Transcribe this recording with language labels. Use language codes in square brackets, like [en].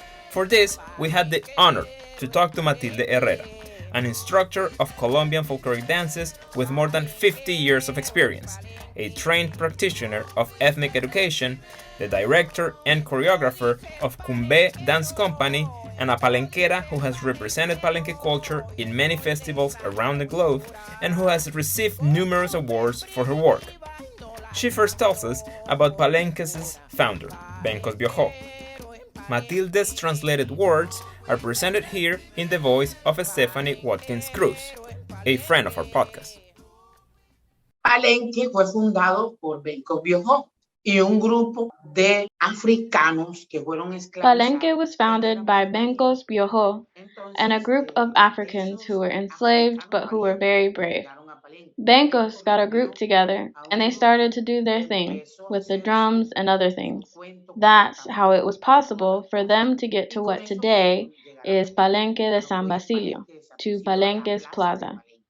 [en] For this, we had the honor to talk to Matilde Herrera, an instructor of Colombian folkloric dances with more than 50 years of experience, a trained practitioner of ethnic education, the director and choreographer of Kumbé Dance Company, and a palenquera who has represented Palenque culture in many festivals around the globe and who has received numerous awards for her work. She first tells us about Palenque's founder, Bencos Biojó. Matilde's translated words are presented here in the voice of Stephanie Watkins Cruz, a friend of our podcast. [es] Palenque fue fundado por Benko Bioho y un grupo de africanos que fueron esclavizados. [en] Palenque was founded by Benkos Bioho and a group of Africans who were enslaved but who were very brave. Benkos got a group together and they started to do their thing with the drums and other things. That's how it was possible for them to get to what today is Palenque de San Basilio, to Palenque's Plaza.